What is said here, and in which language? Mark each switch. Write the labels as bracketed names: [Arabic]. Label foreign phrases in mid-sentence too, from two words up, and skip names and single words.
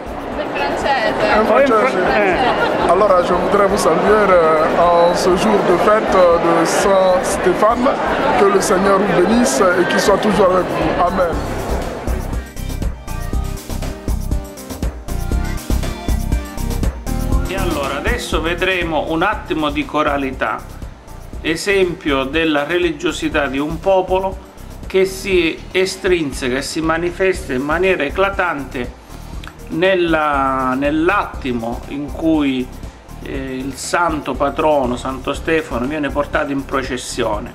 [French] Un français. Alors je voudrais vous saluer en ce jour de fête de Saint Stéphane. Que le Seigneur vous bénisse et qu'il soit toujours avec vous. Amen. [Italian] E allora adesso vedremo un attimo di coralità, esempio della religiosità di un popolo che si estrinseca e si manifesta in maniera eclatante nell'attimo in cui il santo patrono, Santo Stefano, viene portato in processione.